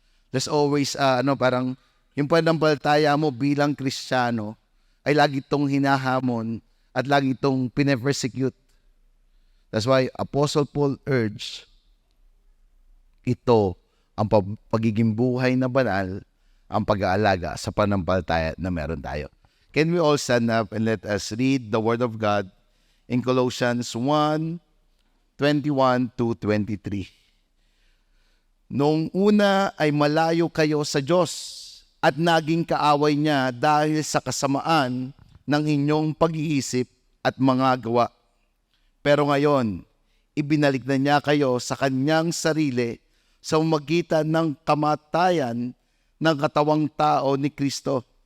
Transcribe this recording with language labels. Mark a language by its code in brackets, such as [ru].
[en] There's always, [tl] parang yung pananampalataya mo bilang Kristiyano ay lagi itong hinahamon at lagi itong pine-persecute. [en] That's why Apostle Paul urged [tl] ito, ang pagiging buhay na banal, ang pag-aalaga sa pananampalataya na meron tayo. [en] Can we all stand up and let us read the Word of God in Colossians 1:21-23. [tl] Noong una ay malayo kayo sa Diyos at naging kaaway niya dahil sa kasamaan ng inyong pag-iisip at mga gawa. Pero ngayon, ibinalik na niya kayo sa kanyang sarili sa magitan ng kamatayan ng katawang tao ni Kristo.